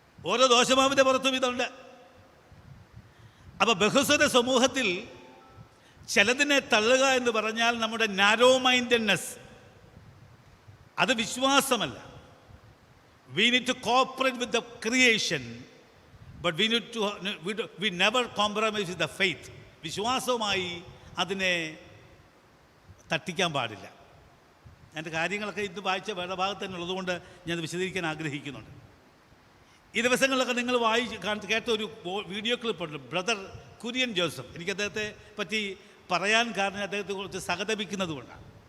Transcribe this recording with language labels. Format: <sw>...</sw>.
<ml>ഓരോ ദോശമാവിൻ്റെ പുറത്തും ഇതുണ്ട്. അപ്പോൾ ബഹുസ്വര സമൂഹത്തിൽ ചിലതിനെ തള്ളുക എന്ന് പറഞ്ഞാൽ നമ്മുടെ നാരോ മൈൻഡഡ്നെസ്, അത് വിശ്വാസമല്ല.</ml> <en>We need to cooperate with the creation, but we never compromise with the faith.</en> <ml>വിശ്വാസവുമായി അതിനെ തട്ടിക്കാൻ പാടില്ല. എൻ്റെ കാര്യങ്ങളൊക്കെ ഇന്ന് വായിച്ച വേറെ ഭാഗത്ത് തന്നെ ഉള്ളതുകൊണ്ട് ഞാൻ വിശദീകരിക്കാൻ ആഗ്രഹിക്കുന്നുണ്ട്. ഈ ദിവസങ്ങളിലൊക്കെ നിങ്ങൾ കേട്ട ഒരു വീഡിയോ ക്ലിപ്പുണ്ട്, ബ്രദർ കുര്യൻ ജോസഫ്. എനിക്ക് അദ്ദേഹത്തെ പറ്റി പറയാൻ കാരണം അദ്ദേഹത്തെ കുറിച്ച് സഹതപിക്കുന്നത് കൊണ്ടാണ്.</ml>